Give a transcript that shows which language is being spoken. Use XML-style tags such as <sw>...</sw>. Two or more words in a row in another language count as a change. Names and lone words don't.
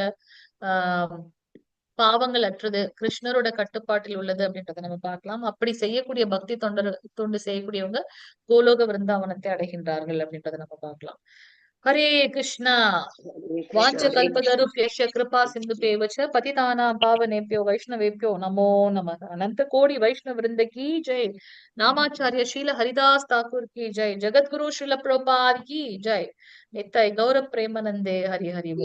<ta>ஆஹ் பாவங்கள் அற்றது, கிருஷ்ணரோட கட்டுப்பாட்டில் உள்ளது அப்படின்றத நம்ம பார்க்கலாம். அப்படி செய்யக்கூடிய பக்தி தொண்டு செய்யக்கூடியவங்க கோலோக விருந்தாவனத்தை அடைகின்றார்கள் அப்படின்றத நம்ம பார்க்கலாம். ஹரே கிருஷ்ணா.</ta> <sa>वाञ्छा कल्पतरुभ्यश्च कृपासिन्धुभ्य एव च पतितानां पावनेभ्यो वैष्णवेभ्यो नमो नमः.</sa> <hi>अनंत कोटि वैष्णव वृंद की जय. नामाचार्य शील हरिदास ठाकुर की जय. जगत गुरु श्रील प्रभुपाद की जय. नित्य गौर प्रेमानंदे हरि हरि बोल.</hi>